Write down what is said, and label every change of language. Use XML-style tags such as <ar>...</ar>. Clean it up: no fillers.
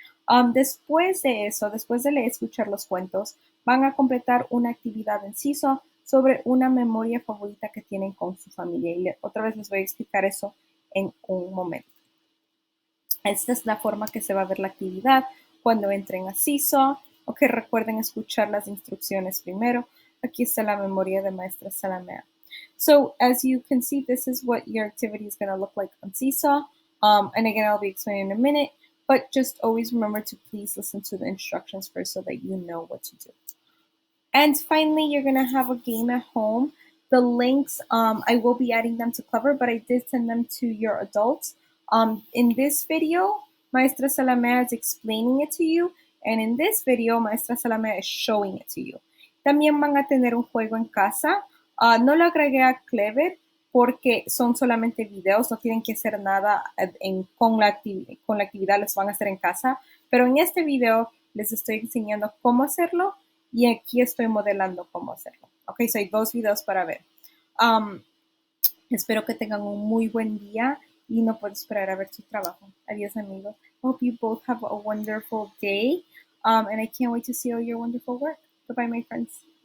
<es>Después de eso, después de escuchar los cuentos, van a completar una actividad en Seesaw sobre una memoria favorita que tienen con su familia. Y otra vez les voy a explicar eso en un momento. Esta es la forma que se va a ver la actividad cuando entren a Seesaw. Ok, recuerden escuchar las instrucciones primero. Aquí está la memoria de Maestra Salamea.</es> <en>So as you can see, this is what your activity is going to look like on Seesaw. And again, I'll be explaining in a minute, but just always remember to please listen to the instructions first so that you know what to do. And finally, you're going to have a game at home. The links, I will be adding them to Clever, but I did send them to your adults. In this video, Maestra Salamea is explaining it to you, and in this video, Maestra Salamea is showing it to you.</en> <es>También van a tener un juego en casa. No lo agregué a Clever porque son solamente videos, no tienen que hacer nada con la actividad, los van a hacer en casa. Pero en este video les estoy enseñando cómo hacerlo y aquí estoy modelando cómo hacerlo.</es> <en>Ok, so</en> <es>hay 2 videos para ver. Espero que tengan un muy buen día y no puedo esperar a ver su trabajo. Adiós, amigos.</es> <en>Hope you both have a wonderful day, and I can't wait to see all your wonderful work. Goodbye, my friends.</en>